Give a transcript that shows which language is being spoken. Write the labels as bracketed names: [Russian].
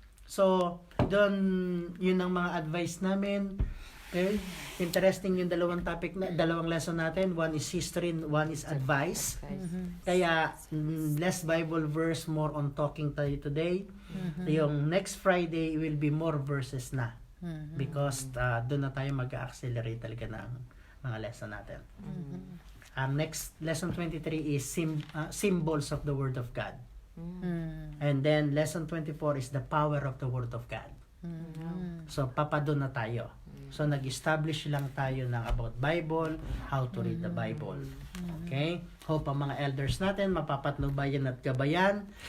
[Filipino] So, yun ang mga advice namin. Okay? Interesting yung dalawang lesson natin. [English] One is history, one is advice. Kaya, less Bible verse, more on talking tayo today. Yung next Friday will be more verses na. [Filipino] Because doon na tayo mag-accelerate talaga ng mga lesson natin. [English] Next, lesson 23 is symbols of the Word of God. And then, lesson 24 is the power of the Word of God. [Filipino] So, papadun na tayo. So, nag-establish lang tayo ng about Bible, how to read the Bible. [English] Okay? [Filipino] Hope ang mga elders natin, mapapatnubayan at gabayan.